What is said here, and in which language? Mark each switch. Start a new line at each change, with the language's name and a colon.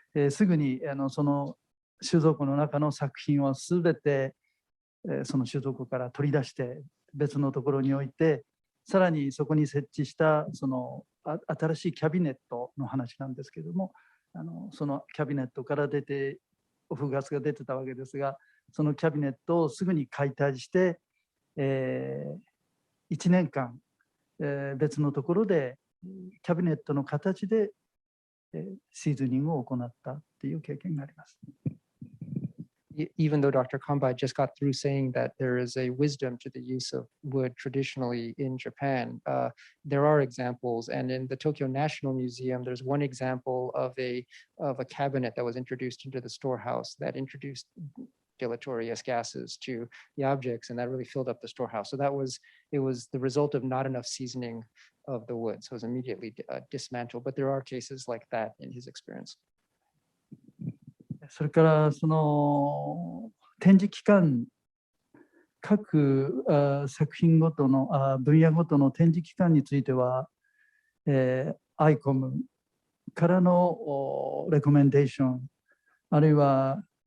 Japanese: すぐにその収蔵庫の中の作品をすべてその収蔵庫から取り出して別のところに置いて、さらにそこに設置したその新しいキャビネットの話なんですけれども、そのキャビネットから出てオフガスが出てたわけですが、そのキャビネットをすぐに解体して、1 年間、別のところでキャビネットの形でシーズニングを行ったっていう経験があります。
English: Even though Dr. Kamba just got through saying that there is a wisdom to the use of wood traditionally in Japan, there are examples, and in the Tokyo National Museum, there's one example of a cabinet that was introduced into the storehouse that introduced deleterious gases to the objects, and that really filled up the storehouse. So it was the result of not enough seasoning of the wood, so it was immediately dismantled. But there are cases like that in his experience.
Japanese: それからその展示期間、各作品ごとの分野ごとの展示期間については、ICOM からのレコメンデーション、あるいは、